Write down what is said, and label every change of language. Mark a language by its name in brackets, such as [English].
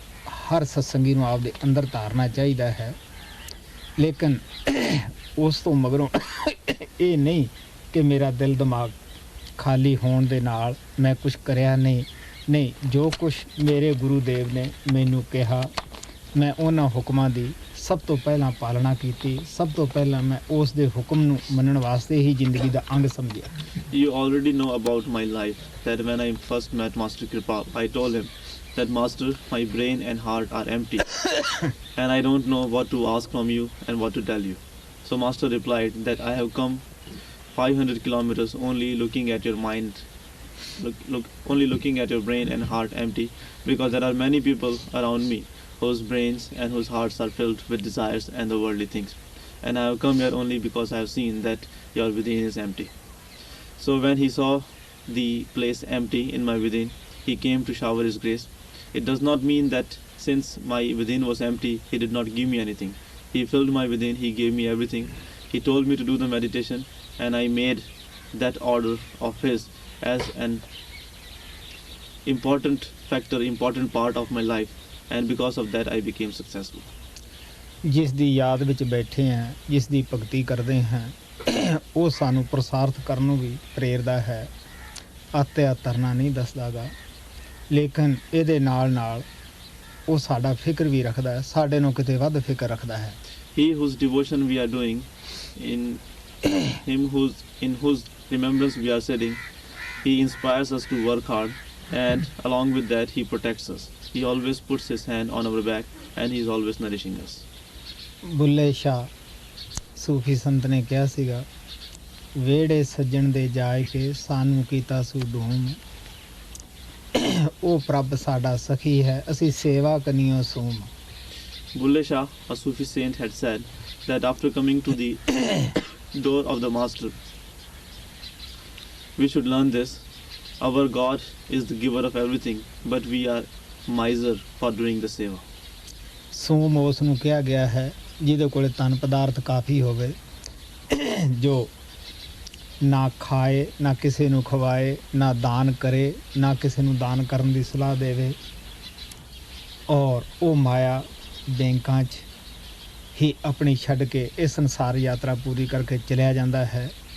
[Punjabi] ਹਰ ਸਤਸੰਗੀ ਨੂੰ ਆਪਦੇ ਅੰਦਰ ਧਾਰਨਾ ਚਾਹੀਦਾ ਹੈ। ਲੇਕਿਨ ਉਸ ਤੋਂ ਮਗਰੋਂ ਇਹ ਨਹੀਂ ਕਿ ਮੇਰਾ ਦਿਲ ਦਿਮਾਗ ਖਾਲੀ ਹੋਣ ਦੇ ਨਾਲ ਮੈਂ ਕੁਛ ਕਰਿਆ ਨਹੀਂ। ਜੋ ਕੁਛ ਮੇਰੇ ਗੁਰੂ ਦੇਵ ਨੇ ਮੈਨੂੰ ਕਿਹਾ, ਮੈਂ ਉਹਨਾਂ ਹੁਕਮਾਂ ਦੀ ਸਭ ਤੋਂ ਪਹਿਲਾਂ ਪਾਲਣਾ ਕੀਤੀ। ਸਭ ਤੋਂ ਪਹਿਲਾਂ ਮੈਂ ਉਸ ਦੇ ਹੁਕਮ ਨੂੰ ਮੰਨਣ ਵਾਸਤੇ ਹੀ ਜ਼ਿੰਦਗੀ ਦਾ ਅੰਗ ਸਮਝਿਆ। [English] You already know about my life, that when I first met Master Kripal, I told him that Master, my brain and heart are empty and I don't know what to ask from you and what to tell you. So Master replied that I have come 500 kilometers only looking at your mind, only looking at your brain and heart empty, because there are many people around me whose brains and whose hearts are filled with desires and the worldly things. and I have come here only because I have seen that your within is empty. So when he saw the place empty in my within, he came to shower his grace. It does not mean that since my within was empty, he did not give me anything. He filled my within, he gave me everything. He told me to do the meditation, and I made that order of his as an important factor, important part of my life, and because of that I became successful. [Punjabi] ਜਿਸ ਦੀ ਯਾਦ ਵਿੱਚ ਬੈਠੇ ਹਾਂ, ਜਿਸ ਦੀ ਭਗਤੀ ਕਰਦੇ ਹਾਂ, ਉਹ ਸਾਨੂੰ ਪ੍ਰਸਾਰਥ ਕਰਨ ਨੂੰ ਵੀ ਪ੍ਰੇਰਦਾ ਹੈ। ਆਤਿਆ ਤਰਨਾ ਨਹੀਂ ਦੱਸਦਾਗਾ, ਲੇਕਿਨ ਇਹਦੇ ਨਾਲ ਨਾਲ ਉਹ ਸਾਡਾ ਫਿਕਰ ਵੀ ਰੱਖਦਾ ਹੈ, ਸਾਡੇ ਨੂੰ ਕਿਤੇ ਵੱਧ ਫਿਕਰ ਰੱਖਦਾ ਹੈ। [English] He whose devotion we are doing, in whose remembrance we are sitting, he inspires us to work hard, and along with that he protects us. He always puts his hand on our back, and he is always nourishing us. [Punjabi] Bulleh ਸ਼ਾਹ ਸੂਫੀ ਸੰਤ ਨੇ ਕਿਹਾ ਸੀਗਾ, ਵੇੜੇ ਸੱਜਣ ਦੇ ਜਾਇ ਕੇ ਸਾਨੂੰ ਕੀਤਾ ਸੂ doom, ਉਹ ਪ੍ਰਭ ਸਾਡਾ ਸਖੀ ਹੈ, ਅਸੀਂ ਸੇਵਾ ਕਨੀਓ ਸੂਮ। [English] Bulle Shah, a Sufi saint, had said that after coming to the door of the master, we should learn this: our God is the giver of everything, but we are miser for doing the seva. [Punjabi] ਸੋਮ ਉਸ ਨੂੰ ਕਿਹਾ ਗਿਆ ਹੈ ਜਿਹਦੇ ਕੋਲ ਧਨ ਪਦਾਰਥ ਕਾਫੀ ਹੋਵੇ, ਜੋ ਨਾ ਖਾਏ, ਨਾ ਕਿਸੇ ਨੂੰ ਖਵਾਏ, ਨਾ ਦਾਨ ਕਰੇ, ਨਾ ਕਿਸੇ ਨੂੰ ਦਾਨ ਕਰਨ ਦੀ ਸਲਾਹ ਦੇਵੇ, ਔਰ ਉਹ ਮਾਇਆ ਬੈਂਕਾਂ 'ਚ ਹੀ ਆਪਣੀ ਛੱਡ ਕੇ ਇਹ ਸੰਸਾਰ ਯਾਤਰਾ ਪੂਰੀ ਕਰਕੇ ਚਲਿਆ ਜਾਂਦਾ ਹੈ।